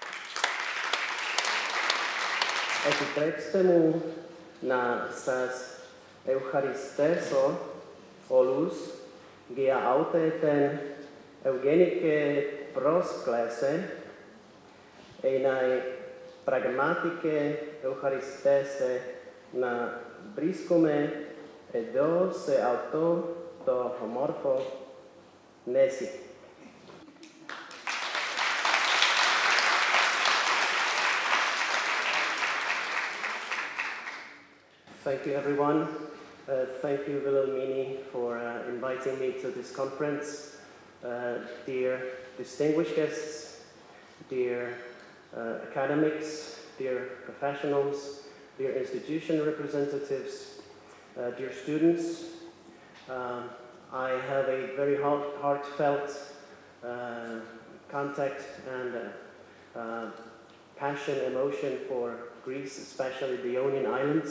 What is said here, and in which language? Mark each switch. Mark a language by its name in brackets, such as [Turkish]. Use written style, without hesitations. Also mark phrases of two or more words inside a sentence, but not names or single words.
[Greek] Επιτρέψτε μου να σας ευχαριστήσω όλους για αυτή την ευγενική πρόσκληση. Είναι πραγματική ευχαριστήση να βρίσκομαι εδώ σε αυτό το όμορφο νησί. [English] Thank you, everyone. Thank you, Wilhelmini, for inviting me to this conference. Dear distinguished guests, dear academics, dear professionals, dear institution representatives, dear students, I have a very heartfelt contact and passion, emotion for Greece, especially the Ionian Islands.